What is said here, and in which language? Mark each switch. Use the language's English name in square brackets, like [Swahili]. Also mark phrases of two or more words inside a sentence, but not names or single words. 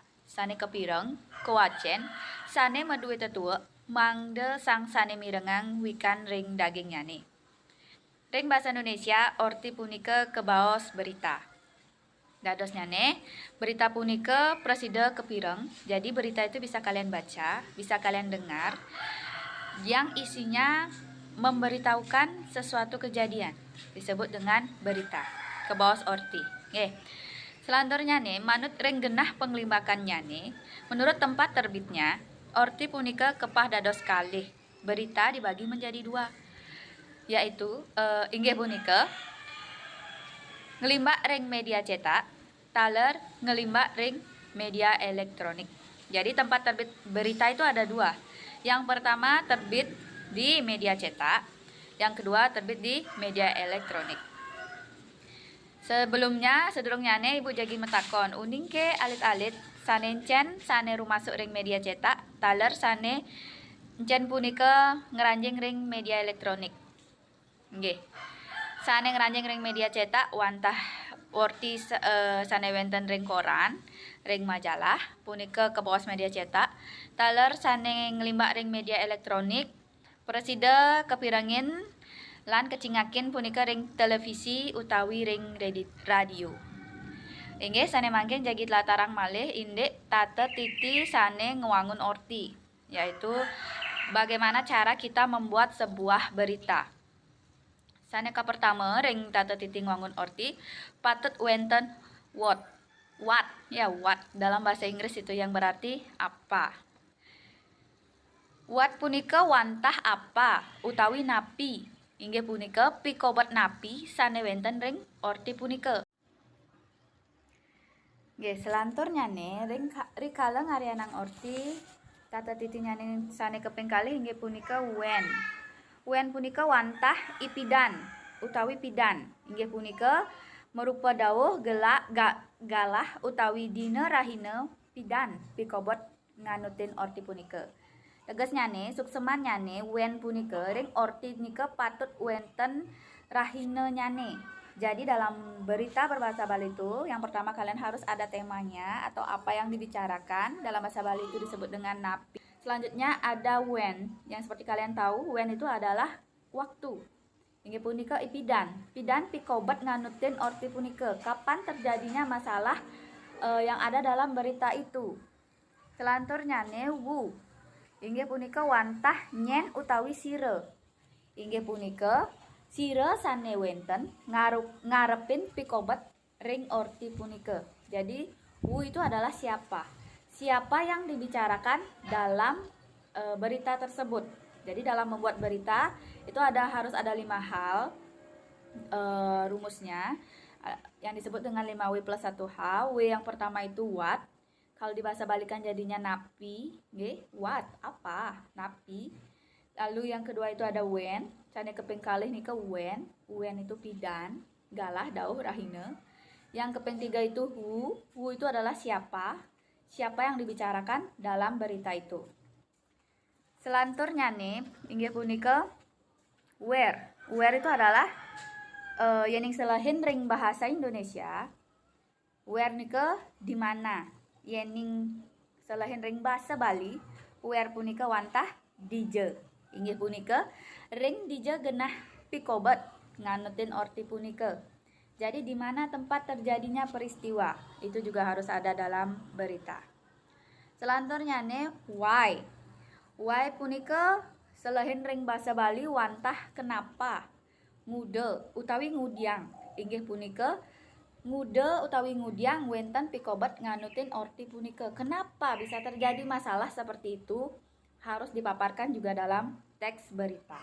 [Balinese] Sane kepireng, kewacen, sane meduwe tetuwek mangde sang sane mirengang wikan ring daging nyane. Ring bahasa Indonesia orti punika kebaos berita. Dados nyane, berita punika presida kepireng. [Indonesian] Jadi berita itu bisa kalian baca, bisa kalian dengar yang isinya memberitahukan sesuatu kejadian. Disebut dengan berita. [Balinese] Kebaos orti. Nggih. [Indonesian] Selanjutnya nih, [Balinese] manut ring genah penglimbakannya nih, [Indonesian] menurut tempat terbitnya, [Balinese] orti punika kepah dados kalih. [Indonesian] Berita dibagi menjadi dua, yaitu [Balinese] inggih punika ngelimbak ring media cetak, taler ngelimbak ring media elektronik. [Indonesian] Jadi tempat terbit berita itu ada dua. Yang pertama terbit di media cetak, yang kedua terbit di media elektronik. [Balinese] Sedurungnya Ibu jagi metakon, uning ke alit-alit sane encen sane rumasuk ring media cetak, taler sane encen punika ngeranjing ring media elektronik. Nggih. Sane ngranjing ring media cetak wantah orti sane wenten ring koran, ring majalah punika kebaos media cetak. Taler sane ngelimbak ring media elektronik, presida kepirengin lan kecingakin punika ring televisi utawi ring radio. Inggih sane mangkin jagi latarang malih indik tata titi sane ngewangun orti, [Indonesian] yaitu bagaimana cara kita membuat sebuah berita. [Balinese] Sane ka pertama ring tata titi ngewangun orti patut wenten what [Indonesian] dalam bahasa Inggris itu yang berarti apa. [Balinese] What punika wantah apa utawi napi. Inggih punika pikobat napi sane wenten ring orti punika. Nggih, selanturnya nih rikala ngarianang orti tata titi nyane sane keping kalih inggih punika when. When punika wantah ipidan utawi pidan. Inggih punika merupa dawuh galah utawi dina rahina pidan pikobot nganutin orti punika. Tegas nyane sukseman nyane when punika ring orti nika patut wenten rahina nyane. [Indonesian] Jadi dalam berita berbahasa Bali itu yang pertama kalian harus ada temanya atau apa yang dibicarakan. Dalam bahasa Bali itu disebut dengan napi. Selanjutnya ada when, yang seperti kalian tahu when itu adalah waktu. [Balinese] Inggih punika ipidan. Pidan pikobat nganutin orti punika. [Indonesian] Kapan terjadinya masalah yang ada dalam berita itu. Selanjutnya wu. [Balinese] Inggih punika wantah nyen utawi sire. Inggih punika sire sane wenten ngarepin pikobat ring orti punika. [Indonesian] Jadi wu itu adalah siapa. Siapa yang dibicarakan dalam berita tersebut. Jadi dalam membuat berita itu harus ada 5 hal rumusnya yang disebut dengan 5W+1H. W yang pertama itu what. Kalau dibahasa balikan jadinya napi, nggih, what, apa, napi. Lalu yang kedua itu ada when, [Balinese] cane keping kalih nika [Indonesian] when. [Balinese] When itu pidan, galah, dauh, rahina. [Indonesian] Yang keping tiga itu who itu adalah siapa yang dibicarakan dalam berita itu. [Balinese] Selanturnya nih, inggih punika where. Where [Indonesian] itu adalah [Balinese] yening selahin ring bahasa Indonesia. [Indonesian] Where nika di mana. [Balinese] Yening selahin ring bahasa Bali, where punika wantah dije. Inggih punika ring dije genah pikobat nganutin orti punika. [Indonesian] Jadi di mana tempat terjadinya peristiwa itu juga harus ada dalam berita. Selanjutnya nih why. [Balinese] Why punika selahin ring bahasa Bali wantah kenapa. Ngude utawi ngudiang. Inggih punika ngude utawi ngudiang wenten pikobat nganutin orti punika. [Indonesian] Kenapa bisa terjadi masalah seperti itu? Harus dipaparkan juga dalam teks berita.